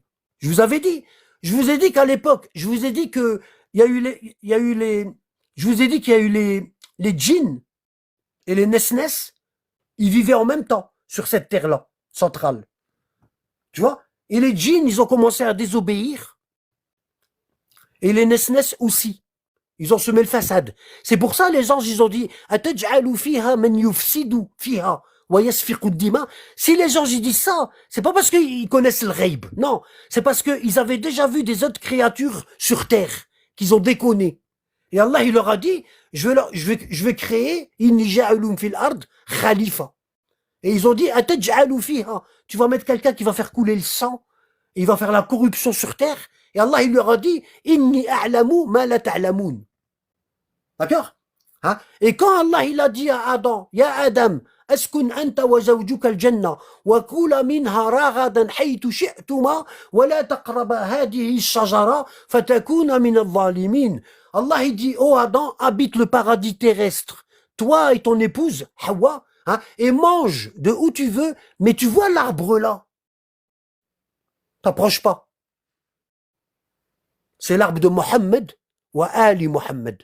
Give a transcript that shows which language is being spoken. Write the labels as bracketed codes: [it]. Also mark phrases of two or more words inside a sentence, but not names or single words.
[fr] Je vous ai dit qu'à l'époque, je vous ai dit qu'il y a eu les djinns et les nesnes, ils vivaient en même temps sur cette terre-là, centrale. Tu vois? Et les djinns, ils ont commencé à désobéir. Et les nesnes aussi. Ils ont semé le façade. C'est pour ça les anges, ils ont dit [ar] أتجعل فيها من يفسد فيها ويسفك الدماء. [fr] Si les anges ils disent ça, c'est pas parce qu'ils connaissent le ghaib. Non, c'est parce qu'ils avaient déjà vu des autres créatures sur terre qu'ils ont déconné. Et Allah il leur a dit je vais créer [ar] إني جاعل في الأرض خليفة. [fr] Et ils ont dit [ar] أتجعل فيها. [fr] Tu vas mettre quelqu'un qui va faire couler le sang, et il va faire la corruption sur terre. Et Allah, il leur a dit, [ar] إني أعلم ما لا تعلمون. [fr] D'accord? Hein? Et quand Allah, il a dit à Adam, [ar] يا آدم اسكن أنت وزوجك الجنة وكلا منها رغدا حيث شئتما ولا تقربا هذه الشجرة فتكونا من الظالمين. [fr] Allah, il dit, oh Adam, habite le paradis terrestre. Toi et ton épouse, Hawa, hein, et mange de où tu veux, mais tu vois l'arbre là. T'approches pas. C'est l'arbre de Mohammed wa Ali Mohammed.